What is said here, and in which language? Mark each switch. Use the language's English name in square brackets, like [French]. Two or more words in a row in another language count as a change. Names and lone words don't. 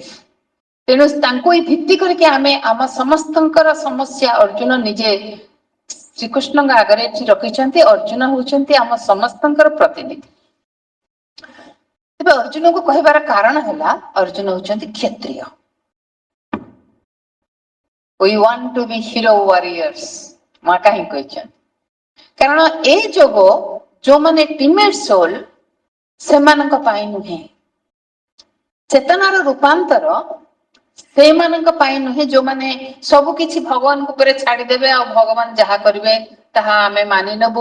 [Odia] ତେଣୁ ତାଙ୍କୁ ହିଁ ଭିତ୍ତି କରିକି ଆମେ ଆମ ସମସ୍ତଙ୍କର ସମସ୍ୟା ଅର୍ଜୁନ ନିଜେ ଶ୍ରୀକୃଷ୍ଣଙ୍କ ଆଗରେ ଏଠି ରଖିଛନ୍ତି। ଅର୍ଜୁନ ହଉଛନ୍ତି ଆମ ସମସ୍ତଙ୍କର ପ୍ରତିନିଧି। ତେବେ ଅର୍ଜୁନଙ୍କୁ କହିବାର କାରଣ ହେଲା, ଅର୍ଜୁନ ହଉଛନ୍ତି କ୍ଷତ୍ରିୟ। [English] We want to be hero warriors, [Odia] ମା କାହିଁକି କହିଛନ୍ତି? କାରଣ ଏଇ ଯୋଗ ଯୋଉମାନେ [English] timid soul [Odia] ସେମାନଙ୍କ ପାଇଁ ନୁହେଁ। ଚେତନାର ରୂପାନ୍ତର ସେଇମାନଙ୍କ ପାଇଁ ନୁହେଁ ଯୋଉମାନେ ସବୁ କିଛି ଭଗବାନଙ୍କ ଉପରେ ଛାଡିଦେବେ ଆଉ ଭଗବାନ ଯାହା କରିବେ ତାହା ଆମେ ମାନି ନେବୁ।